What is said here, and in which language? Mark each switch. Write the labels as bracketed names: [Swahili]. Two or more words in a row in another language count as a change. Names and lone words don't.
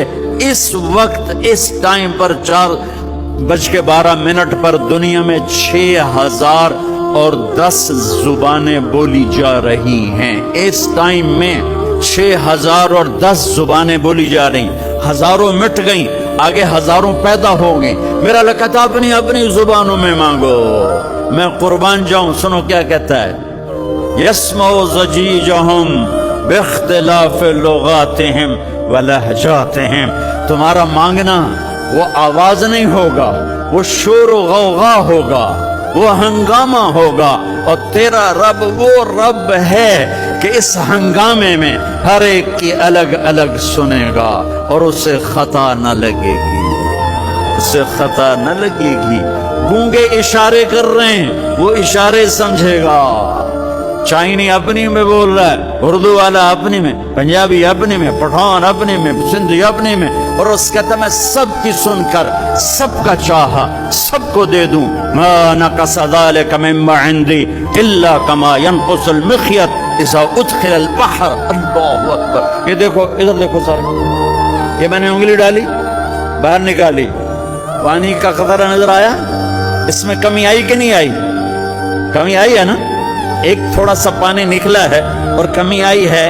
[Urdu] اس وقت اس ٹائم پر 4:12 پر دنیا میں 6010 زبانیں بولی جا رہی ہیں. اس ٹائم میں 6010 زبانیں بولی جا رہی. ہزاروں مٹ گئیں، آگے ہزاروں پیدا ہو گئیں. میرا اللہ کہتا اپنی اپنی زبانوں میں مانگو. میں قربان جاؤں، سنو کیا کہتا ہے. [Arabic] یسمع ضجیجہم باختلاف لغاتہم ولہجاتہم. [Urdu] تمہارا مانگنا وہ آواز نہیں ہوگا، وہ شور و غوغا ہوگا، وہ ہنگامہ ہوگا. اور تیرا رب وہ رب ہے کہ اس ہنگامے میں ہر ایک کی الگ الگ سنے گا اور اسے خطا نہ لگے گی، اسے خطا نہ لگے گی. گونگے اشارے کر رہے ہیں، وہ اشارے سمجھے گا. چائنی اپنی میں بول رہا ہے، اردو والا اپنی میں، پنجابی اپنی میں، پٹھان اپنی میں، سندھی اپنی میں. اور اس کہتا میں سب کی سن کر سب کا چاہا سب کو دے دوں. [Arabic] ما نقص ذلك مما عندي الا كما ينقص المخيط اذا ادخل البحر. اللہ اکبر. [Urdu] یہ دیکھو، ادھر دیکھو سارے، یہ میں نے انگلی ڈالی، باہر نکالی، پانی کا قطرہ نظر آیا. اس میں کمی آئی کہ نہیں آئی؟ کمی آئی ہے نا. ایک تھوڑا سا پانی نکلا ہے اور کمی آئی ہے.